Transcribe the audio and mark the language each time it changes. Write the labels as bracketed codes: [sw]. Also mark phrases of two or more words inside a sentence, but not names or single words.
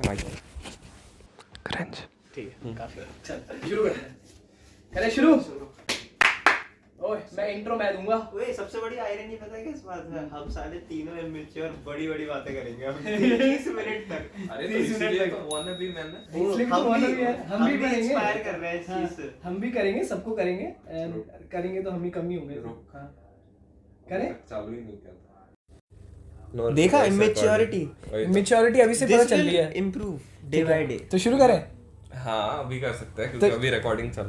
[hi] क्रंच ठीक है काफी, चल शुरू करते हैं। करें शुरू। ओए मैं इंट्रो मैं दूंगा। ओए सबसे बड़ी आयरनी पता है किस बात है? हम साले तीनों इमेच्योर बड़ी बड़ी बातें करेंगे हम 30 मिनट तक। अरे तो इसलिए तो [en] wanna be man [hi] है। इसलिए तो [en] wanna be [hi] है, हम भी करेंगे। इंस्पायर कर रहे हैं इस हाँ, चीज से। हम भी करेंगे, सबको करेंगे। and करेंगे तो हम ही कम ही होंगे। रुक। हाँ करें। चालू ही नहीं किया था। देखा इमेच्योरिटी मैच्योरिटी अभी से पता चल रही है। [en] Improve day by day. [hi] तो शुरू करें। हाँ अभी कर सकते हैं क्योंकि अभी रिकॉर्डिंग चालू